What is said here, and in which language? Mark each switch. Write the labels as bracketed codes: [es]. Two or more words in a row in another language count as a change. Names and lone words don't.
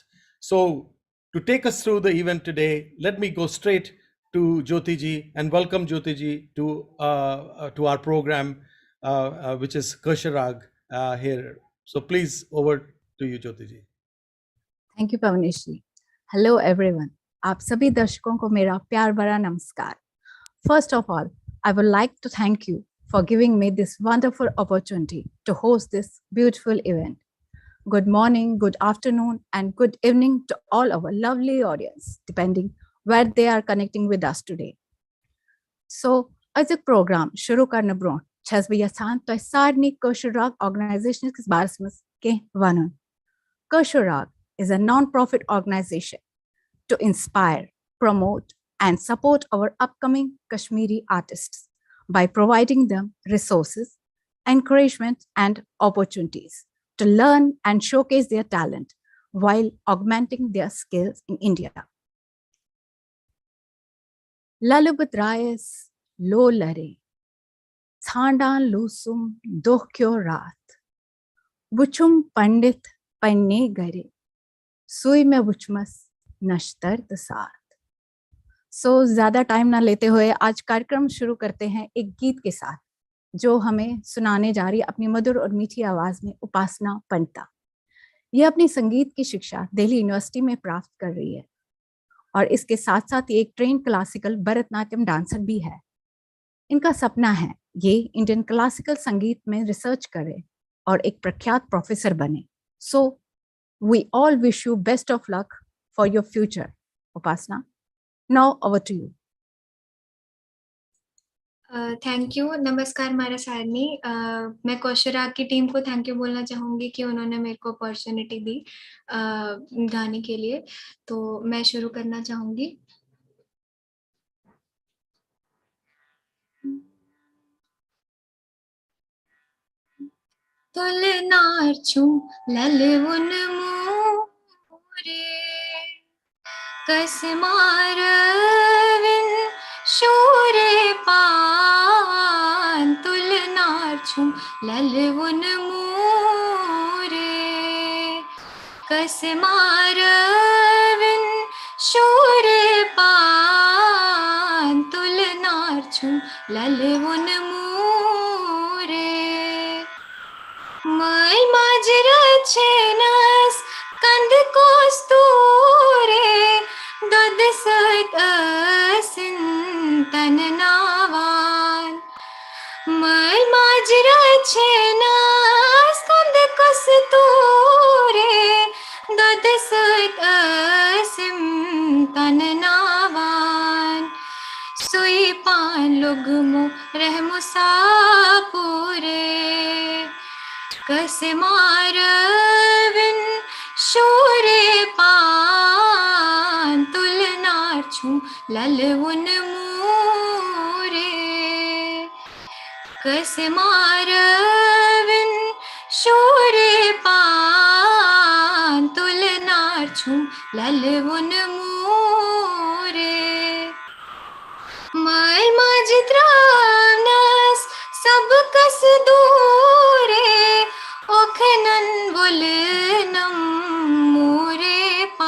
[en] So, to take us through the event today, let me go straight to Jyotiji and welcome Jyotiji to our program, which is koshurRAAG here. So, please, over to you, Jyotiji. Thank you, Pavneesh ji. Hello, everyone. [hi] आप सभी दर्शकों को मेरा प्यार भरा नमस्कार. [en] First of all, I would like to thank you for giving me this wonderful opportunity to host this beautiful event. Good morning, good afternoon, and good evening to all our lovely audience, depending where they are connecting with us today. So, as a program [ks] शुरू करने ब्रों, छह बजे सान तो सारनी koshurRAAG organization के बारे में के वनन. [en] koshurRAAG is a non-profit organization to inspire, promote, and support our upcoming Kashmiri artists by providing them resources, encouragement, and opportunities to learn and showcase their talent while augmenting their skills in India. [ks] ललुबत्रायस लो लरे, थंदन लुसुम दोहक्यो रात, बुछुम पंडित पन्ने गरे, सुई मे बुछमस नश्तर साथ. [hi] सो ज्यादा टाइम ना लेते हुए आज कार्यक्रम शुरू करते हैं एक गीत के साथ जो हमें सुनाने जा रही है अपनी मधुर और मीठी आवाज में उपासना पंडिता. ये अपनी संगीत की शिक्षा दिल्ली यूनिवर्सिटी में प्राप्त कर रही है और इसके साथ साथ ये एक [en] trained classical [hi] भरतनाट्यम डांसर भी है. इनका सपना है ये [en] Indian classical [hi] संगीत में रिसर्च करे और एक प्रख्यात प्रोफेसर बने. [en] so we all wish you best of luck for your future, Upasana. Now over to you. thank you. [ks] नमस्कार मारा सारनी. [hi] मैं koshurRAAG की टीम को [en] thank you [hi] बोलना चाहूँगी कि उन्होंने मेरे को अपॉर्चुनिटी दी गाने के लिए. तो मैं शुरू करना चाहूँगी. [ks] तुल नार छुम ललवुन मोरे कसमारविन शूरे पान तुल नार छुम ललवुन मोरे कसमारविन शूरे पान तुल नार छुम ललवुन मोरे मै माजरा छेनस कंद कोस्तूरे दद सत सिंतन नावान मै माजरा छेनस कंद कोस्तूरे दद सत सिंतन नावान सुई पान लुगमो रहमुसापुरे कसमारविन शूरे पान तुल नार छुम ललवुन मोरे कसमारविन शूरे पान तुल नार छुम ललवुन मोरे मै माजित्रानस सब कस दूरे ओखनन वुलनम मोरे